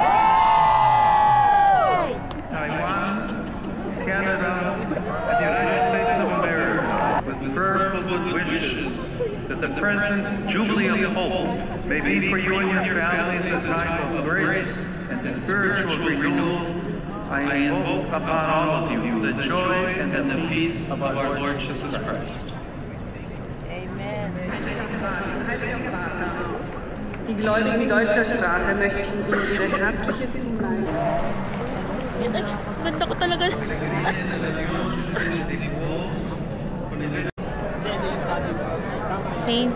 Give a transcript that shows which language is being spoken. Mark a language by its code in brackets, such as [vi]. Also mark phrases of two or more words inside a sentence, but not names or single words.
[en] Taiwan, Canada, and the United States of America, with prayerful good wishes that the present Jubilee of Hope may be for you and your families a time of grace and spiritual renewal. I invoke upon all of you the joy and the peace of our Lord Jesus Christ. [de] Die Gläubigen deutscher Sprache möchten Ihnen ihre herzliche Zuneigung. [tl] Ganda ko talaga. St.